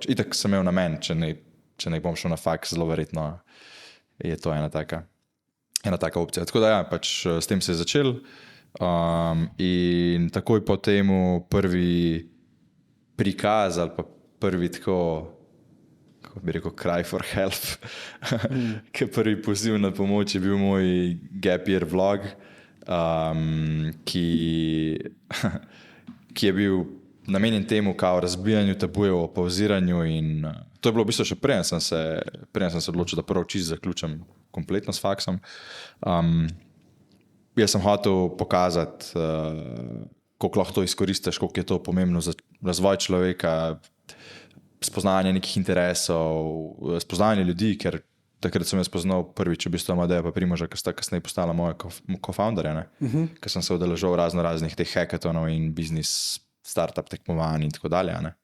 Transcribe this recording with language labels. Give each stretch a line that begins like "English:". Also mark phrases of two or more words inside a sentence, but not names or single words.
Slovenian: Itak sem imel namen, če ne bom šel na faks, zelo verjetno je to ena taka opcija. Tako da ja, pač s tem se je začel in takoj po temu prvi prikaz ali pa prvi tako, kako bi rekel,
English: cry for help,
Slovenian: ki prvi poziv na pomoč je bil moj
English: gap year
Slovenian: vlog, ki je bil namenjen temu, kao razbijanju tabujev o pauziranju in to je bilo v bistvu še preden sem se odločil, da prvo čisto zaključim kompletno s faksom. Jaz sem hotel pokazati, koliko lahko to izkoristiš, koliko je to pomembno za razvoj človeka, spoznavanje nekih interesov, spoznavanje ljudi, ker takrat sem jaz spoznal prvič v bistvu Amadeja pa Primoža, ki sta kasneje postala moja co-founderja, ker sem se udeležil raznih teh hackathonov in biznis startup tekmovanj in tako dalje.